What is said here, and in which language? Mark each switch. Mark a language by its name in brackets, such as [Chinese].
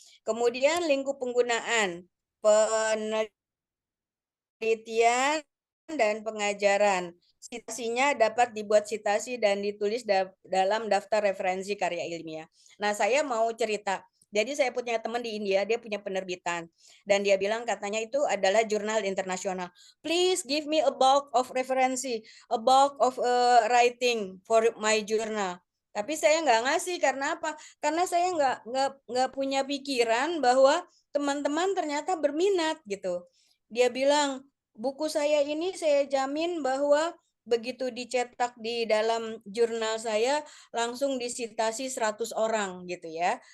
[Indonesian] Kemudian lingkup penggunaan, penelitian dan pengajaran. Citasinya dapat dibuat citasi dan ditulis dalam daftar referensi karya ilmiah. Nah, saya mau cerita. Jadi saya punya teman di India, dia punya penerbitan. Dan dia bilang katanya itu adalah jurnal internasional. [English] Please give me a bulk of referensi, a bulk of writing for my journal. [Indonesian] Tapi saya nggak ngasih, karena apa? Karena saya nggak punya pikiran bahwa teman-teman ternyata berminat gitu. Dia bilang, buku saya ini saya jamin bahwa begitu dicetak di dalam jurnal saya langsung disitasi 100 orang gitu ya.